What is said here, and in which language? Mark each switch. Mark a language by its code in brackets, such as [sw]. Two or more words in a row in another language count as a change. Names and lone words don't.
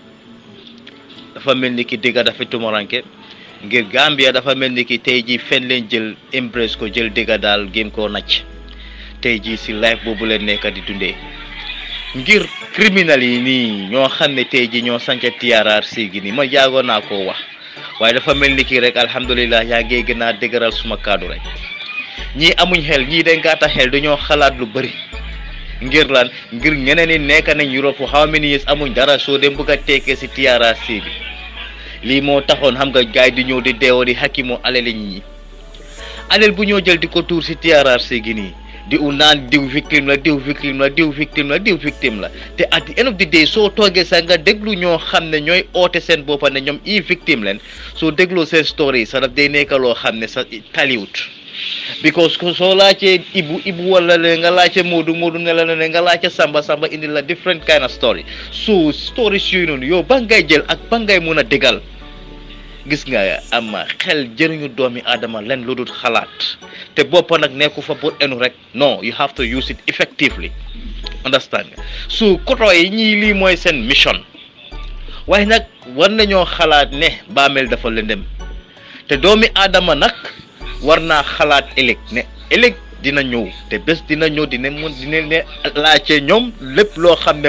[wo] dafa mel ni ki dëgg dafa tumaranke ngir Gambia dafa mel ni ki tey jii fen leen jël embrace ko jël dëgg daal gém koo nacc tey jii si life boobu leen nekk di dundee ngir criminal yi nii ñoo xam ne tey jii ñoo sanca TRRC gi nii ma yaagoon naa koo wax waaye dafa mel ni ki rek alhamdulilah yaa ngi gën a dëgëral suma kaddu rek ñii amuñ xel ñii dañ gàtta xel dañoo xalaat lu bëri ngir lan ngir ñeneen ñi nekk nañ Europe [en] for how many years [wo] amuñ dara soo dem bëgg a teekee si TRRC bi lii moo taxoon xam nga gaay di ñëw di deewoo di xakkimoo alal ñi alal bu ñoo jël di ko tuur si TRRC gi nii di naan diw victime la diw victime la diw victime la diw victime la te [en] at the end of the day [wo] soo toogee sax nga déglu ñoo xam ne ñooy oote seen boppa ne ñoom i victime leen soo dégloo seen story sax daf day nekk loo xam ne sa taliwut because soo laajtee ibu wala le nga laajte Moodu ne la ne nga laajte Samba indi la [en] different kind of story so stories [wo] yooyu noonu yow ba ngay jël ak ba ngay mun a dégal gis nga am xel jëriñu doomi aadama len lu dul xalaat te boppa nag nekku fa pour enu rek non [en] you have to use it effectively understand [wo] nga su koto yi ñii lii mooy seen mission waaye nag war nañoo xalaat ne baamel dafa lëndëm te doomi aadama nag war naa xalaat ëllëg ne ëllëg dina ñëw te bés dina ñëw dina ne laajte ñoom lépp loo xam ne